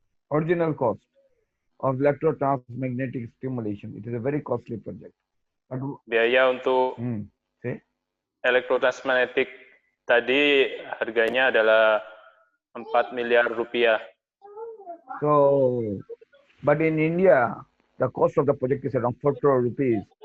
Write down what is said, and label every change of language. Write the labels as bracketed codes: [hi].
[en] Original cost of electrotransmagnetic stimulation. It is a very costly project. But, [id] Biaya untuk [en] see? [id] elektrotransmagnetik tadi harganya adalah 4 miliar rupiah. [en] So, but in India, the cost of the project is around 4 crore rupees.